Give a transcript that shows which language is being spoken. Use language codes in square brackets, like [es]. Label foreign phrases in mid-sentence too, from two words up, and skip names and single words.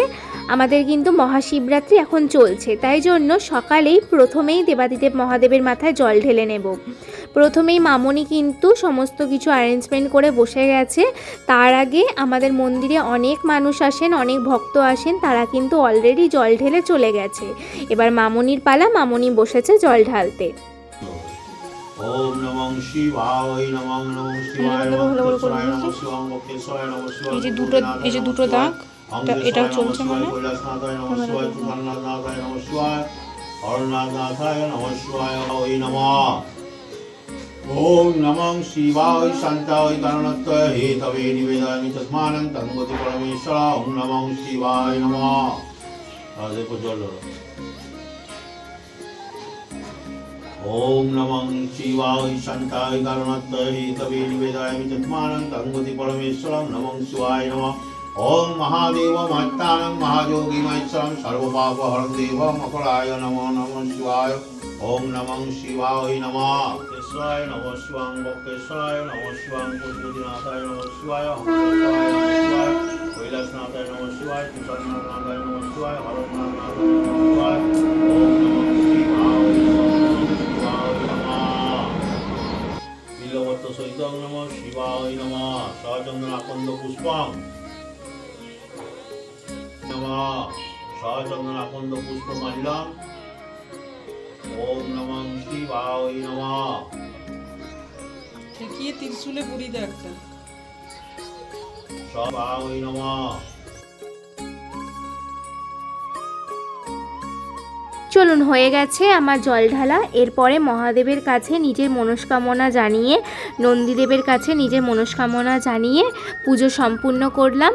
[bn] আমাদের কিন্তু মহাশিবরাত্রি এখন চলছে, তাই জন্য সকালেই প্রথমেই দেবাদিদেব মহাদেবের মাথায় জল ঢেলে নেব। প্রথমেই মামনি কিন্তু সমস্ত কিছু অ্যারেঞ্জমেন্ট করে বসে গেছে। তার আগে আমাদের মন্দিরে অনেক মানুষ আসেন, অনেক ভক্ত আসেন, তারা কিন্তু অলরেডি জল ঢেলে চলে গেছে। এবার মামনির পালা, মামনি বসেছে জল ঢালতে। [sa] ওম নমঃ শিবায় নমঃ শিবায় নমঃ শিবায় নমঃ শিবায়। [bn] এই যে দুটো দাগ, এটা চলছে মানে [sa] কৈলাসনাথায় নমঃ শিবায়, তুষারনাথায় নমঃ শিবায়, অরনাথনাথায় নমঃ শিবায়। ওই নমঃ ওম নমঃ শিবায় শান্তায় কারণত্বয় হেতবে নিবেদয়ামি তস্মানং তন্মতি পরমেশ্বর। ওম নমঃ শিবায় নমঃ। [bn] আরে জল [sa] ওম নমঃ শিবায় শান্তায় কারণত্বয় হেতবে নিবেদয়ামি তস্মানং তন্মতি পরমেশ্বর। নমঃ শিবায় নমঃ। ওম মহাদেব মত্তানং মহাযোগী মহেশ্বরং সর্বপাপহরং দেবং অপরায় নমো নমঃ শিবায়। ওম নমঃ শিবায় নমঃ। কেশায় নমঃ শিবাং বক্রেশ্বরায় নমঃ শিবাং পশুপতিনাথায় নমঃ শিবায়, অঙ্কেশ্বরায় নমঃ শিবায়, কৈলাসনাথায় নমঃ শিবায়, তুষারনাথায় নমঃ শিবায়, হরনাথনাথায় নমঃ শিবায়। ওম নমঃ শিবায় নমঃ। বিল্বপত্র সহিতং নমঃ শিবায় নমঃ। সচন্দন আকন্দ পুষ্পং নমঃ। সচন্দন আকন্দ পুষ্প মাল্যং। ওম নমঃ শিবায় নমঃ। [bn] ঠেকিয়ে ত্রিশূলে গুড়ি দে একটা। [sa] শিবায় নমঃ। [bn] চলুন, হয়ে গেছে আমার জল ঢালা। এরপরে মহাদেবের কাছে নিজের মনস্কামনা জানিয়ে, নন্দীদেবের কাছে নিজের মনস্কামনা জানিয়ে পুজো সম্পূর্ণ করলাম।